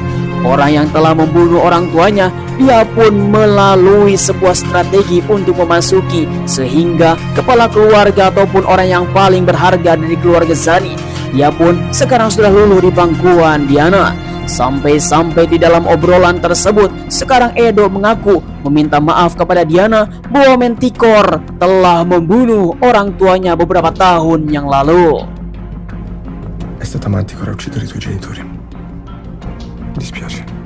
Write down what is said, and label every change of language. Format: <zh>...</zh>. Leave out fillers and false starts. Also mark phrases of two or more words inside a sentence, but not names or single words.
<id>Orang yang telah membunuh orang tuanya, dia pun melalui sebuah strategi untuk memasuki sehingga kepala keluarga ataupun orang yang paling berharga dari keluarga Zani. Dia pun sekarang sudah luluh di pangkuan Diana. Sampai-sampai di dalam obrolan tersebut, sekarang Edo mengaku meminta maaf kepada Diana bahwa Manticore telah membunuh orang tuanya beberapa tahun yang lalu.</id> <it>È stata Manticore a uccidere i tuoi genitori. Mi dispiace.</it>